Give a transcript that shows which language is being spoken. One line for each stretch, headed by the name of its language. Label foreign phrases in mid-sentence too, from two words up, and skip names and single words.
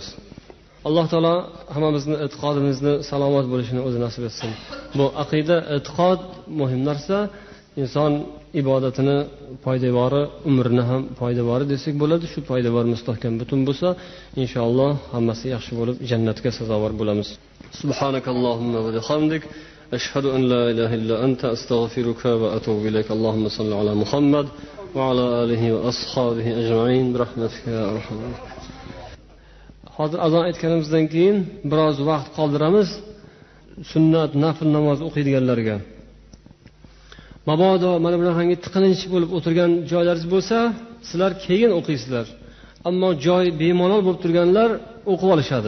Uzbek: Alloh taolo hammamizni e'tiqodimizni salomat bo'lishini o'zi nasib etsin. Bu aqida, e'tiqod muhim narsa. Inson ibodatini poydevori, umrini ham poydevori desak bo'ladi. Shu poydevor mustahkam butun bo'lsa, inshaalloh hammasi yaxshi bo'lib jannatga sazovor bo'lamiz.
Arabic: سبحانك اللهم وبحمدك، أشهد أن لا إله إلا أنت، أستغفرك وأتوب إليك. اللهم صل على محمد وعلى آله وأصحابه أجمعين برحمتك يا أرحم.
Uzbek: Hozir azon aytganimizdan keyin biroz vaqt qoldiramiz sunnat, nafl namoz o'qiydiganlarga. Mabodo mana bunaqangi tiqilinch bo'lib o'tirgan joylaringiz bo'lsa, sizlar keyin o'qiysizlar. Ammo joy bemalol bo'lib turganlar o'qib olishadi.